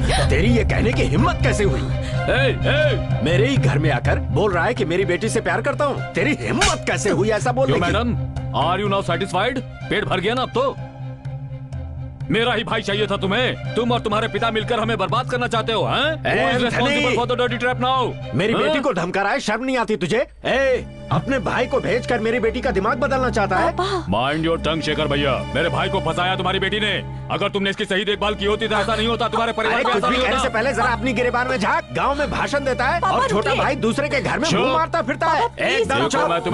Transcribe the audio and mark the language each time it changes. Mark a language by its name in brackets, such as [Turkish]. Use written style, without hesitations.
[Hindi] तेरी ये कहने की हिम्मत कैसे हुई? मेरे ही घर में आकर बोल रहा है कि मेरी बेटी से प्यार करता हूँ। तेरी हिम्मत कैसे हुई ऐसा बोलने की? [English] Madam, are you now satisfied? [Hindi] पेट भर गया ना अब तो? मेरा ही भाई चाहिए था तुम्हें। तुम और तुम्हारे पिता मिलकर हमें बर्बाद करना चाहते हो, हैं? [English] Who is responsible for the dirty trap now? [Hindi] मेरी बेटी को धमका रहा है, शर्म नहीं आती तुझे? अपने भाई को भेजकर मेरी बेटी का दिमाग बदलना चाहता है? [English] Mind your tongue Shekhar भैया। [Hindi] मेरे भाई को फंसाया तुम्हारी बेटी ने। अगर तुमने इसकी सही देखभाल की होती तो ऐसा नहीं होता। तुम्हारे परिवार कुछ भी कहने से पहले जरा अपनी गिरेबान में झांक। गांव में भाषण देता है और छोटा भाई दूसरे के घर में मुंह मारता फिरता है। एकदम चुप।